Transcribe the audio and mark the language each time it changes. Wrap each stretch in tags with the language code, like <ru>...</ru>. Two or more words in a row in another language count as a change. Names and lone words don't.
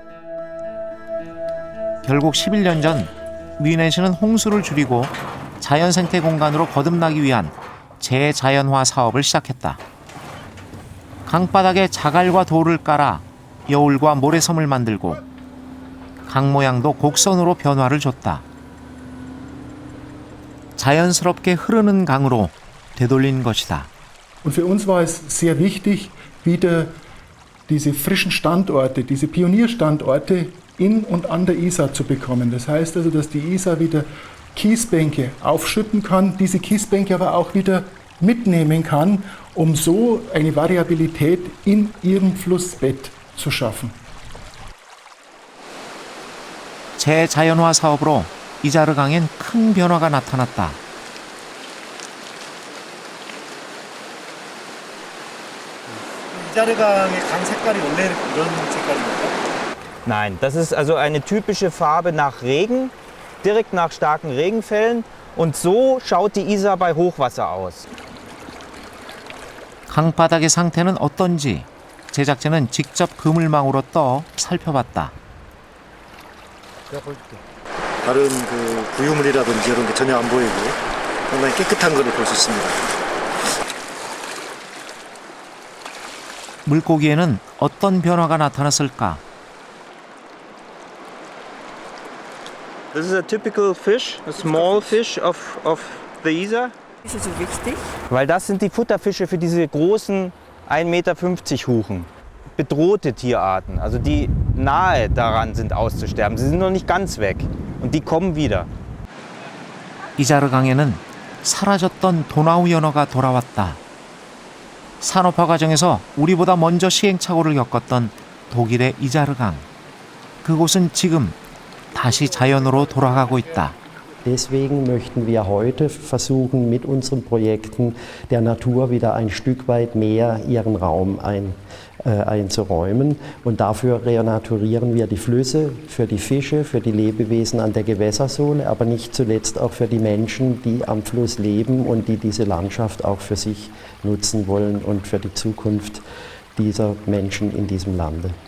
<ko>결국 11년 전 뮌헨시는 홍수를 줄이고 자연생태 공간으로 거듭나기 위한 재자연화 사업을 시작했다. 강바닥에 자갈과 돌을 깔아 여울과 모래섬을 만들고 강 모양도 곡선으로 변화를 줬다. 자연스럽게 흐르는 강으로 되돌린 것이다.</ko> <de>Und für uns war es sehr wichtig, wieder diese frischen Standorte, diese Pionierstandorte in und an der Isar zu bekommen. Das heißt also, dass die Isar wieder Kiesbänke aufschütten kann, diese Kiesbänke aber auch wieder mitnehmen kann, um so eine Variabilität in ihrem Flussbett zu schaffen.</de> <ko>재자연화 사업으로 이자르강엔 큰 변화가 나타났다. 이자르강의 강 색깔이 원래 이런 색깔입니까? Nein, das ist also eine typische Farbe nach Regen, direkt nach starken Regenfällen. Und so schaut die Isar bei Hochwasser aus. 강바닥의 상태는 어떤지 제작진은 직접 그물망으로 떠 살펴봤다. 다른 그 구유물이라든지 이런 게 전혀 안 보이고 상당히 깨끗한 것을 볼 수 있습니다. 물고기에는 어떤 변화가 나타났을까?</ko> <en>This is a typical fish, a small fish of the Isar.</en> <de>Ist es so wichtig? Weil das sind die Futterfische für diese großen 1,50 Meter Huchen. Bedrohte Tierarten, also die nahe daran sind auszusterben. Sie sind noch nicht ganz weg und die kommen wieder.</de> <ko>이자르강에는 사라졌던 도나우 연어가 돌아왔다. 산업화 과정에서 우리보다 먼저 시행착오를 겪었던 독일의 이자르강. 그곳은 지금 다시 자연으로 돌아가고 있다.</ko> <de>Deswegen möchten wir heute versuchen, mit unseren Projekten der Natur wieder ein Stück weit mehr ihren Raum einzuräumen. Und dafür renaturieren wir die Flüsse für die Fische, für die Lebewesen an der Gewässersohle, aber nicht zuletzt auch für die Menschen, die am Fluss leben und die diese Landschaft auch für sich nutzen wollen und für die Zukunft dieser Menschen in diesem Lande.</de>